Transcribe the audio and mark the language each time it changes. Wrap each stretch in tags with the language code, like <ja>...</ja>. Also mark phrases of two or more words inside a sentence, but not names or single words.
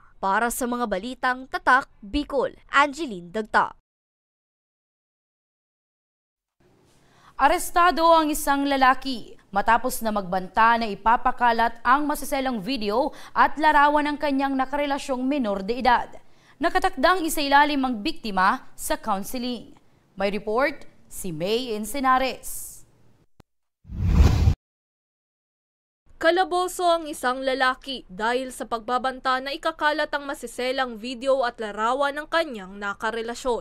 <tl>Para sa mga balitang Tatak, Bicol, Angeline Dagta. Arestado ang isang lalaki matapos na magbanta na ipapakalat ang masaselang video at larawan ng kanyang nakarelasyong menor de edad. Nakatakdang isailalim ang biktima sa counseling. May report si May Encinares. Kalaboso ang isang lalaki dahil sa pagbabanta na ikakalat ang masiselang video at larawan ng kanyang nakarelasyon.</tl>